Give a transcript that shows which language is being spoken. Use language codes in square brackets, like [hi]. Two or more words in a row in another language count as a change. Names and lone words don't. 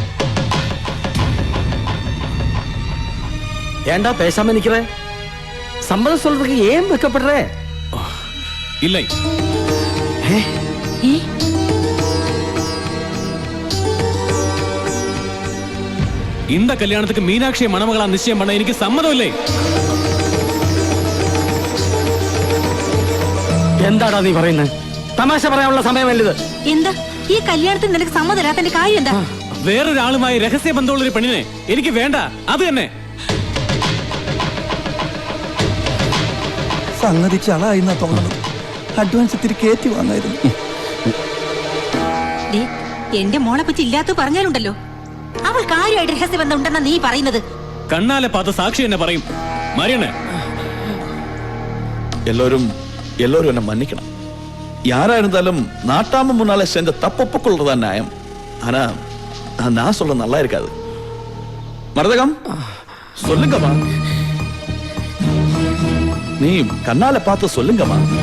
[ta] ஏண்டா பேசாம நிக்கிற? சம்மதம் சொல்றதுக்கு ஏன் வெக்கப்படுற? இல்லை. இந்த கல்யாணத்துக்கு மீனாட்சியை மணமகளா நிச்சயம் பண்ண எனக்கு சம்மதம் இல்லை. [ml] എന്താടാ നീ പറയുന്നത്? തമാശ പറയാനുള്ള സമയമല്ലത്. എന്താ ഈ കല്യാണത്തിന് നിനക്ക് സമ്മതമില്ലാത്തതിന്റെ കാര്യം എന്താ? വേറൊരാളുമായി രഹസ്യ ബന്ധമുള്ള ഒരു പെണ്ണിനെ എനിക്ക് വേണ്ട. അത് തന്നെ. സംഗതി ചളായിന്നാ തോന്നുന്നു. അഡ്വാൻസ് ഇത്തിരി കയറ്റി വാങ്ങായിരുന്നു. എന്റെ മോളെ പറ്റി ഇല്ലാത്ത പറഞ്ഞാലുണ്ടല്ലോ. അവൾ കാര്യമായിട്ട് രഹസ്യ ബന്ധം ഉണ്ടെന്നാ നീ പറയുന്നത്? [ta] கண்ணால பார்த்த சாட்சி [ml] എന്നെ പറയും. മറിയണ്ണ, [ta] எல்லோரும் என்ன மன்னிக்கணும். யாரா இருந்தாலும் நாட்டாம முன்னால செஞ்ச தப்பு ஒப்புக்கொள்றதா நியாயம். ஆனா நான் சொல்ல நல்லா இருக்காது. மரதகம், சொல்லுங்கம்மா. நீ கண்ணால பார்த்து சொல்லுங்கம்மா.